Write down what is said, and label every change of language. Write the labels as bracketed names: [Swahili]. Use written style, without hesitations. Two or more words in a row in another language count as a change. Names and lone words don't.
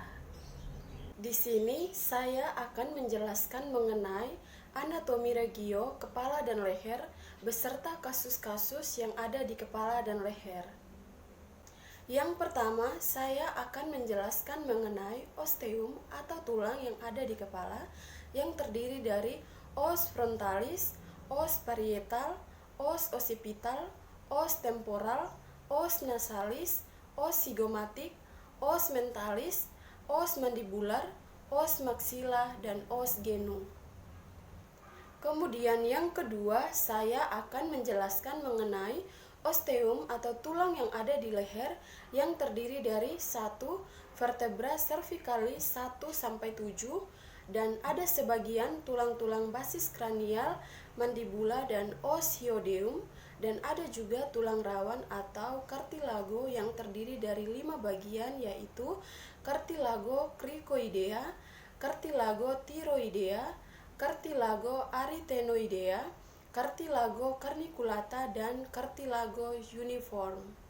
[Indonesian] Di sini saya akan menjelaskan mengenai anatomi regio, kepala dan leher beserta kasus-kasus yang ada di kepala dan leher. Yang pertama, saya akan menjelaskan mengenai osteum atau tulang yang ada di kepala yang terdiri dari [Latin] os frontalis, os parietal, os occipital, os temporal, os nasalis, os zygomatic, os mentalis, os mandibular, os maxilla, [Indonesian] dan [Latin] os genum. [Indonesian] Kemudian yang kedua, saya akan menjelaskan mengenai osteum atau tulang yang ada di leher yang terdiri dari 1 [Latin] vertebra cervicalis [Indonesian] 1-7 dan ada sebagian tulang-tulang basis kranial, mandibula, dan [Latin] os hyoideum, [Indonesian] dan ada juga tulang rawan atau cartilago yang terdiri dari 5 bagian, yaitu [Latin] cartilago cricoidea, cartilago thyroidea, cartilago arytenoidea, cartilago carniculata, [Indonesian] dan [Latin] cartilago uniform.